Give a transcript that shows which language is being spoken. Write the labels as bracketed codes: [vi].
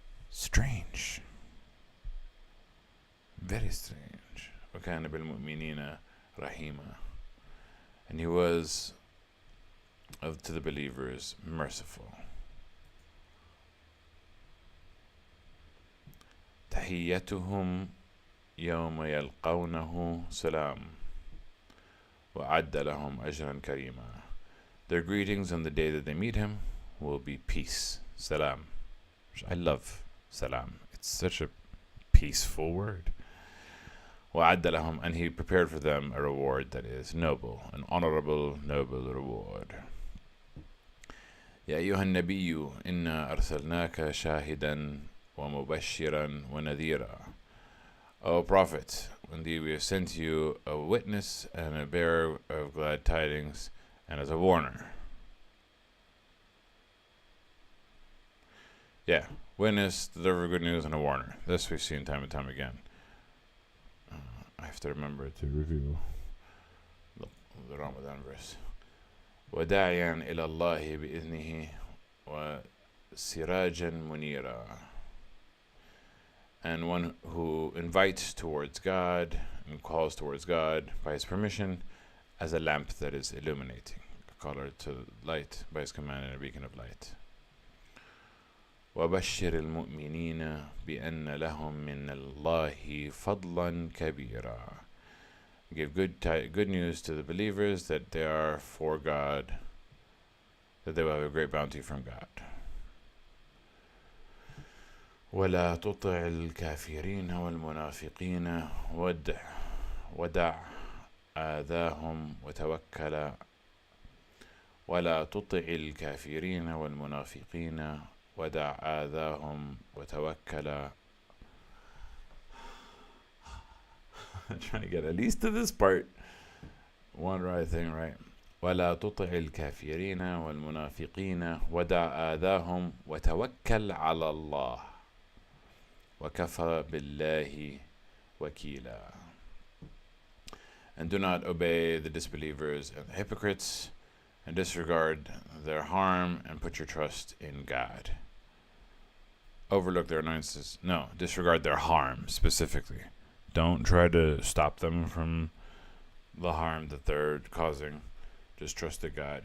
[en] Strange. Very strange. [ar] وَكَانَ بِالْمُؤْمِنِينَ رَحِيمًا. [en] And he was to the believers merciful. [ar] تحيتهم يوم يلقونه سلام وأعد لهم أجرا كريما. [en] Their greetings on the day that they meet him will be peace. Salam. I love salam. It's such a peaceful word. [ar] وأعد لهم, [en] and he prepared for them a reward that is noble, an honorable, noble reward. [ar] يا أيها النبي إنا أرسلناك شاهدا ومبشرا ونذيرا. [en] O Prophet, indeed we have sent you a witness and a bearer of glad tidings and as a warner. Yeah, witness, deliver good news, and a warner. This we've seen time and time again. I have to remember to review the Ramadan verse. [ar] وداعيا إلى الله بإذنه وسراجا منيرا. [en] And one who invites towards God and calls towards God by his permission as a lamp that is illuminating, a caller to light by his command and a beacon of light. [ar] وبشر المؤمنين بأن لهم من الله فضلا كبيرا. [en] Give good news to the believers that they are for God, that they will have a great bounty from God. [ar] ولا تطع الكافرين والمنافقين ودع آذاهم وتوكل. ولا تطع الكافرين والمنافقين ودع آذاهم وتوكل. [en] I'm trying to get at least to this part. One right thing right. [ar] ولا تطع الكافرين والمنافقين ودع آذاهم وتوكل على الله وكفى بالله وكيلا. [en] And do not obey the disbelievers and the hypocrites, and disregard their harm, and put your trust in God. Overlook their annoyances. No, disregard their harm specifically. Don't try to stop them from the harm that they're causing. Just trust that God.